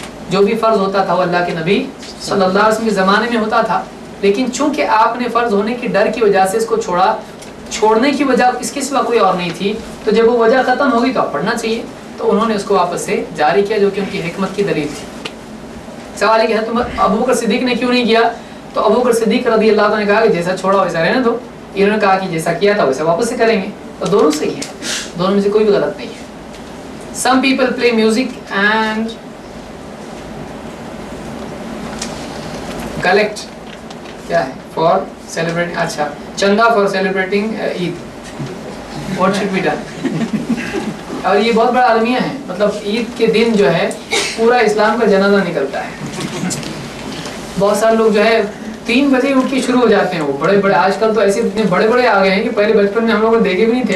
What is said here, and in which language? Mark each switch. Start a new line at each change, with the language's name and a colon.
Urdu: جو بھی فرض ہوتا تھا وہ اللہ کے نبی صلی اللہ علیہ وسلم کے زمانے میں ہوتا تھا، لیکن چونکہ آپ نے فرض ہونے کے ڈر کی وجہ سے اس کو چھوڑا، چھوڑنے کی وجہ اس کے سوا کوئی اور نہیں تھی، تو جب وہ وجہ ختم ہوگی تو اب پڑھنا چاہیے، تو انہوں نے اس کو واپس سے جاری کیا، جو کہ ان کی حکمت کی دلیل تھی. سوال ہے کہ حضرت ابو بکر صدیق نے کیوں نہیں کیا؟ تو ابو بکر صدیق رضی اللہ عنہ نے کہا کہ جیسا چھوڑا ویسا رہنے دو. انہوں نے کہا کہ جیسا کیا تھا ویسا واپس سے کریں گے. تو دونوں صحیح ہیں، دونوں میں سے کوئی بھی غلط نہیں ہے.
English: Some people play music and collect
Urdu: کیا ہے
English: for celebrating،
Urdu: اچھا چندہ
English: for celebrating Eid. What should be done؟
Urdu: اور یہ بہت بڑا المیہ ہے، مطلب عید کے دن جو ہے پورا اسلام کا جنازہ نکلتا ہے. بہت سارے لوگ جو ہے 3 بجے اٹھ کے شروع ہو جاتے ہیں، وہ بڑے آج کل تو ایسے اتنے بڑے آ گئے ہیں کہ پہلے بچپن میں ہم لوگ دیکھے بھی نہیں تھے.